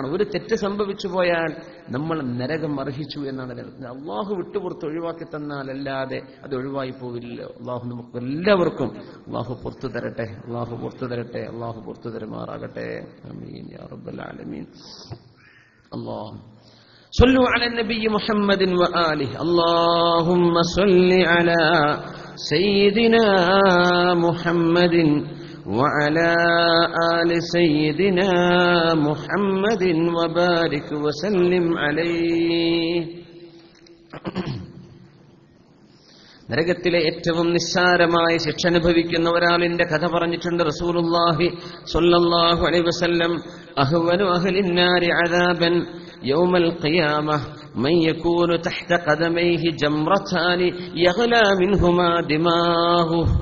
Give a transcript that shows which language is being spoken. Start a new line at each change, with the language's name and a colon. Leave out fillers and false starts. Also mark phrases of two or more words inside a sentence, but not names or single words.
Malayalam: ഒരു തെറ്റ് സംഭവിച്ചു പോയാൽ നമ്മൾ നരകം അർഹിച്ചു എന്നാണ്. അള്ളാഹു വിട്ടുപുറത്ത് ഒഴിവാക്കി തന്നാൽ അല്ലാതെ അത് ഒഴിവായി പോവില്ല. അള്ളാഹു നമുക്ക് എല്ലാവർക്കും അള്ളാഹു പുറത്തു തരട്ടെ, അള്ളാഹു പുറത്തു തരട്ടെ, അള്ളാഹു പുറത്തു തരുമാറാകട്ടെ.
Arabic: آمين يا رب العالمين. الله صلوا على النبي محمد وآله. اللهم صل على سيدنا محمد وعلى آل سيدنا محمد وبارك وسلم عليه.
Malayalam: നരകത്തിലെ ഏറ്റവും നിസ്സാരമായ ശിക്ഷ അനുഭവിക്കുന്ന ഒരാളിന്റെ കഥ പറഞ്ഞിട്ടുണ്ട് റസൂലുള്ളാഹി
Arabic: صلى الله عليه وسلم. أهون أهل النار عذابا يوم القيامة من يكون تحت قدميه جمرتان يغلي منهما دماغه.